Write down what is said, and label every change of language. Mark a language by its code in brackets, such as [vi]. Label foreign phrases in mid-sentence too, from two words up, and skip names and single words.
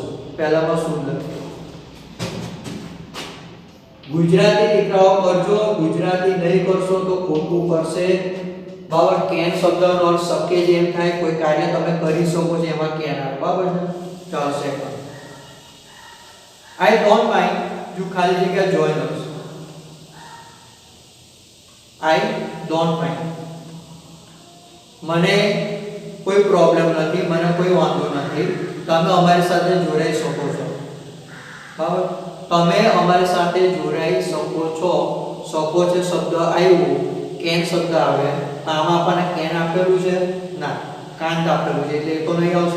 [gu] પહેલામાં શુદ્ધ. ગુજરાતી દીકરાઓ કરજો, ગુજરાતી નહીં કરશો તો ખોટું પડશે. બરાબર, કેન શબ્દનો અર્થ શકે જેમ થાય, કોઈ કાર્ય તમે કરી શકો છો એમાં કેન આવે. બરાબર છે, ચાલો સેકન્ડ. [en] I don't mind you [gu] ખાલી જગ્યા [en] join us. I don't mind. [gu] મને કોઈ પ્રોબ્લેમ નથી, મને કોઈ વાંધો નથી, તમે અમારી સાથે જોડાઈ શકો છો. બરાબર, તમે અમારી સાથે જોડાઈ શકો છો. શકો છે શબ્દ આવ્યો, કેન શબ્દ આવે. આમાં આપણને કેન આપેલું છે ના, કાંત આપેલું છે એટલે એ તો નહીં આવશે.